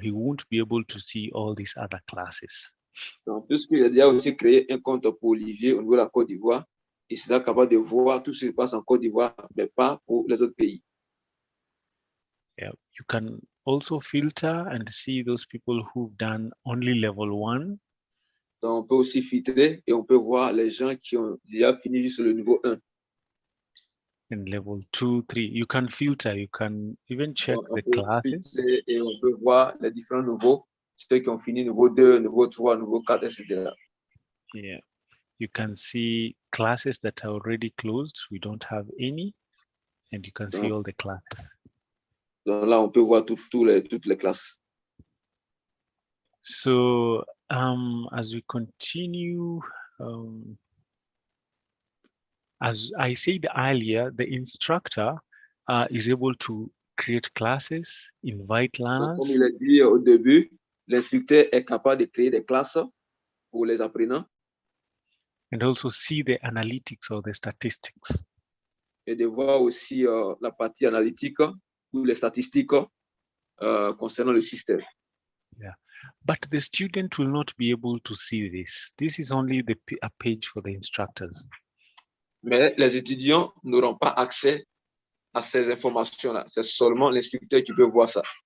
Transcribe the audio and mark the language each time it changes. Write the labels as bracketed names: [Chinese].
[English] He won't be able to see all these other classes. [French] Donc, puisqu'il a déjà aussi créé un compte pour Olivier au niveau de la Côte d'Ivoire, il sera capable de voir tout ce qui se passe en Côte d'Ivoire, mais pas pour les autres pays. [English] Yeah, you can also filter and see those people who've done only level 1. [French] Donc, on peut aussi filtrer et on peut voir les gens qui ont déjà fini juste le niveau 1. [English] And level 2, 3, you can filter, you can even check [French] Donc, [English] the classes. [French] Et on peut voir les différents niveaux, ceux qui ont fini niveau 2, niveau 3, niveau 4, etc. [English] Yeah, you can see classes that are already closed. We don't have any, and you can see all the classes. [French] Donc là, on peut voir toutes les classes. [English] So as we continue, as I said earlier, the instructor is able to create classes, invite [French] Donc, [English] learners. [French] comme il a dit au début, l'instructeur est capable de créer des classes pour les apprenants. [English] And also see the analytics or the statistics. [French] Et de voir aussi la partie analytique ou les statistiques concernant le système. [English] Yeah, but the student will not be able to see this. This is only a page for the instructors. [French] Mais les étudiants n'auront pas accès à ces informations-là. C'est seulement l'instructeur qui peut voir ça.